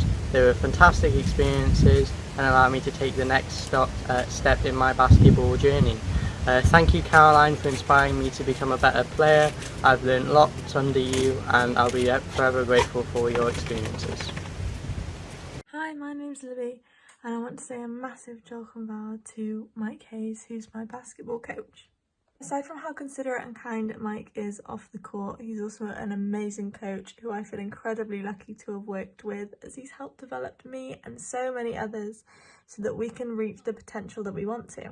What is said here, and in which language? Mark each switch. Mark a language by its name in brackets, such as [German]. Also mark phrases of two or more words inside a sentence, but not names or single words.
[English] They were fantastic experiences and allowed me to take the next step in my basketball journey. Thank you, Caroline, for inspiring me to become a better player. I've learned lots under you and I'll be forever grateful for your experiences. Hi, my name's Libby and I want to say a massive [Welsh] diolch yn fawr [English] to Mike Hayes, who's my basketball coach. Aside from how considerate and kind Mike is off the court, he's also an amazing coach who I feel incredibly lucky to have worked with, as he's helped develop me and so many others so that we can reach the potential that we want to.